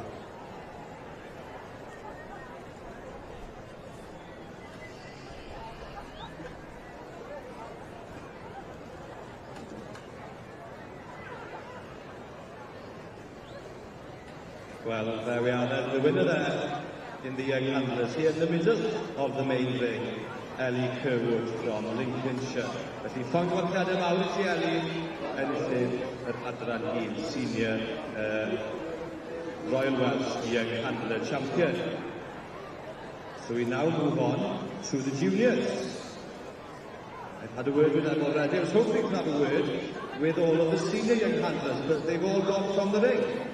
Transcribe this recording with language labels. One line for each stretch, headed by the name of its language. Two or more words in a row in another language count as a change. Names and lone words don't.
English: Well, there we are then, the winner there in the young handlers here in the middle of the main ring, Ellie Kerwood from Lincolnshire.
Welsh: Felly, llongyfarchiadau mawr I ti Ellie, enillydd yr adran un
English: senior Royal Welsh Young Handler Champion. So we now move on to the juniors. I've had a word with them already. I was hoping to have a word with all of the senior young handlers, but they've all gone from the ring.